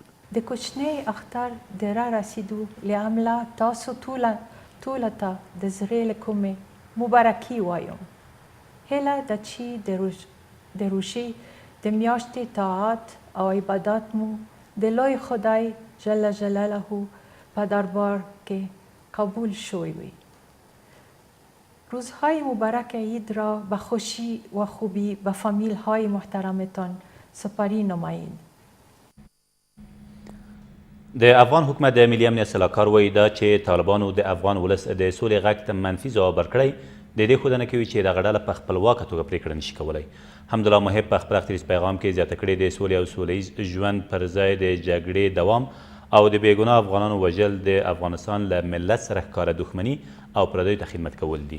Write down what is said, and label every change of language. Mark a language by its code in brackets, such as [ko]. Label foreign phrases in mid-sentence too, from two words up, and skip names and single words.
[ps] د کوچني اختر د را رسیدو له امله تاسو ټوله ته د زړه له کومې مبارکي وایم. هیله ده چې د روژې د میاشتې طاعت او عبادات مو د لوی خدای جل جلاله په دربار کې قبول شوی وي. [fa] روزهای مبارک عید را به خوشی و خوبی به فامیل های محترمتان سپری نمایید. [ps] د افغان حکومت د ملي امنیت سلاکار وایي دا چې طالبانو د افغان ولس د سولې غږ ته منفي ځواب ورکړی د دې ښودنه کوي چې دغه ډله په خپلواکه توګه پرېکړه نشي کولی. حمدالله محب په خپل اختریز پیغام کې زیاته کړې د سولې او سوله ییز ژوند پر ځای د جګړې دوام او د بېګناه افغانانو وژل د افغانستان له ملت سره ښکاره دښمني او پردیو ته خدمت کول دي.